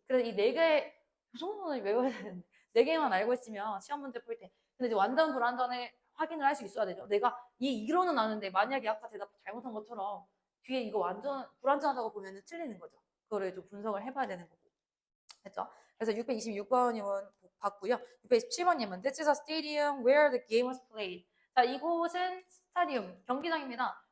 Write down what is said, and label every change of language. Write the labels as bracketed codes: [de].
[ko] 그래서 이 네 개, 이 정도는 외워야 되는데, 네 개만 알고 있으면 시험 문제 풀 때. 근데 이제 완전 불완전을 확인을 할 수 있어야 되죠. 내가 이 이론은 아는데 만약에 아까 대답 잘못한 것처럼 뒤에 이거 완전 불완전하다고 보면 틀리는 거죠. 그거를 좀 분석을 해봐야 되는 거고. 됐죠? 그래서 626번님은 봤고요. 627번님은 [en] This is a stadium where the game was played. [ko] 자, 이곳은 스타디움, 경기장입니다.